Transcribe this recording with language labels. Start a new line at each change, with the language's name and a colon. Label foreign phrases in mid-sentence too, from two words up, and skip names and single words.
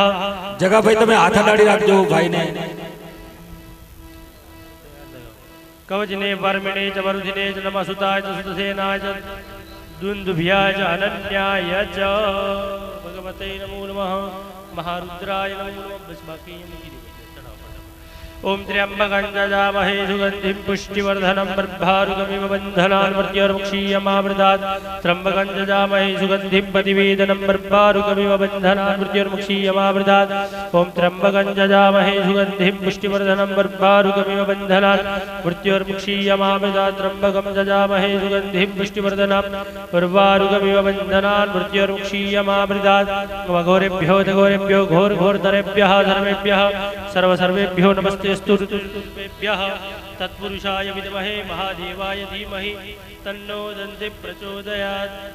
Gujarati: जगा भाई તમે હાથ અડાડી રાખજો ભાઈને।
Sanskrit: कवजने भरमिने ज वरुधिने ज नमः सुताय च सुतसेनाय च दुन्दुभ्याय च अनन्याय च भगवते नमो नमः महारुद्राय नमो नमः। बस बाकी ओम त्र्यंबकं यजामहे सुगंधिं पुष्टिवर्धनं बर्भारुकमिव बन्धनान् मृत्युर्मुक्षीयमामृतात् त्र्यंबकं यजामहे सुगंधिं प्रतिवेदनं बर्भारुकमिव बन्धनान् मृत्युर्मुक्षीयमामृतात् ओम त्र्यंबकं यजामहे सुगंधिं पुष्टिवर्धनं बर्भारुकमिव बन्धनान् मृत्युर्मुक्षीयमामृतात् त्र्यंबकं यजामहे सुगंधिं पुष्टिवर्धनं बर्भारुकमिव बन्धनान् मृत्युर्मुक्षीयमामृतात् घोरेभ्यो घोरेभ्यो घोरघोरतरेभ्यः सर्वेभ्यः सर्वेभ्यो नमस्ते स्तुतिभ्यः तत्पुरुषाय विद्महे महादेवाय धीमहि तन्नो दन्ति प्रचोदयात्।